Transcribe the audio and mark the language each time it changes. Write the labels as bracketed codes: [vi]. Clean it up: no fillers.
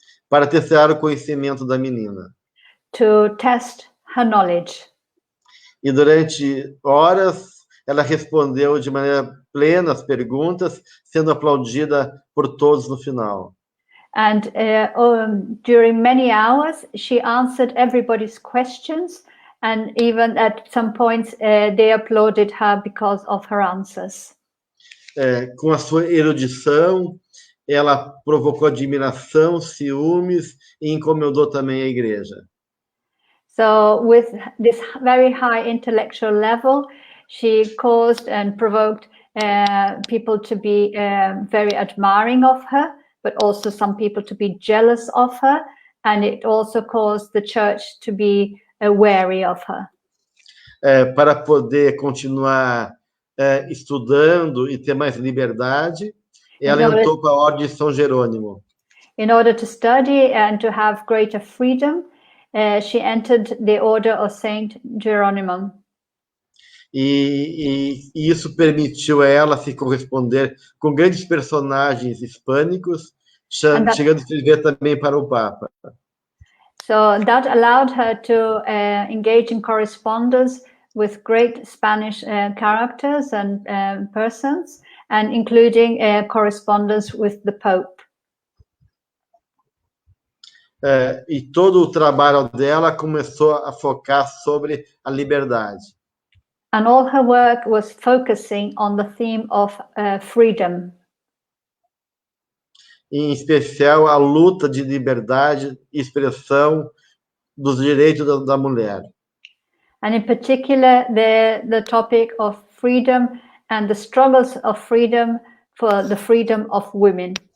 [pt] para testar o conhecimento da menina. [en] to test her knowledge. [pt] E durante horas, ela respondeu de maneira plena as perguntas, sendo aplaudida por todos no final. [en] And during many hours, she answered everybody's questions, and even at some points, they applauded her because of her answers. [pt] Com a sua erudição, ela provocou admiração, ciúmes e incomodou também a igreja. [en] So with this very high intellectual level, she caused and provoked people to be very admiring of her, but also some people to be jealous of her, and it also caused the church to be wary of her. [pt] Para poder continuar estudando e ter mais liberdade, ela entrou com a Ordem de São Jerônimo. [en] In order to study and to have greater freedom, she entered the Order of Saint Jeronimon. [pt] E isso permitiu a ela se corresponder com grandes personagens hispânicos, chegando a escrever também para o Papa. [en] So that allowed her to engage in correspondence with great Spanish characters and persons, and including correspondence with the Pope. [pt] E todo o trabalho dela começou a focar sobre a liberdade. [en] And all her work was focusing on the theme of freedom. [pt] Em especial a luta de liberdade e expressão dos direitos da mulher. [en] And in particular, the topic of freedom and the struggles of freedom for the freedom of women.